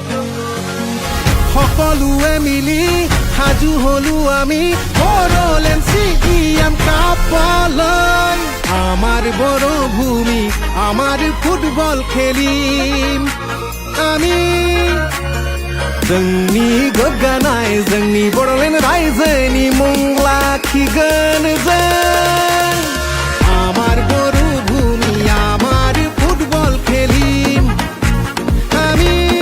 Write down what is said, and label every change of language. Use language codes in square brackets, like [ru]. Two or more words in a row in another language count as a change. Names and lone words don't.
[as] সকলোৱে মিলি সাজু হলো আমি বড়োলেণ্ড চিএম কাপলৈ আমাৰ বড় ভূমি আমাৰ ফুটবল খেলিম আমি [brx] जोंनि गोग्गानाय जोंनि बड'लेण्ड रायजोनि मुं लाखिगोन जों [as] আমাৰ বৰ' ভূমি আমাৰ ফুটবল খেলিম আমি